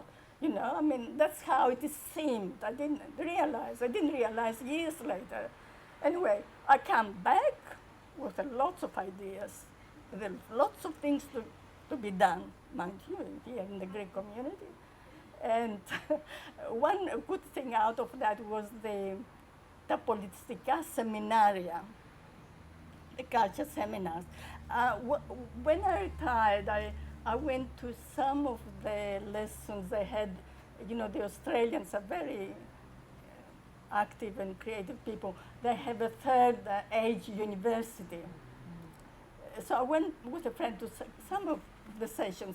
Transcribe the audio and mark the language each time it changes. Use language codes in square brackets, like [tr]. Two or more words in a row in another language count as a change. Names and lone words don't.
[en] You know, I mean, that's how it seemed. I didn't realize years later. Anyway, I come back with lots of ideas. There are lots of things to be done, mind you, here in the Greek community. And one good thing out of that was [el] τα πολιτιστικά σεμινάρια, [en] the culture seminars. When I retired, I went to some of the lessons they had. You know, the Australians are very active and creative people. They have a third age university. So I went with a friend to some of the sessions.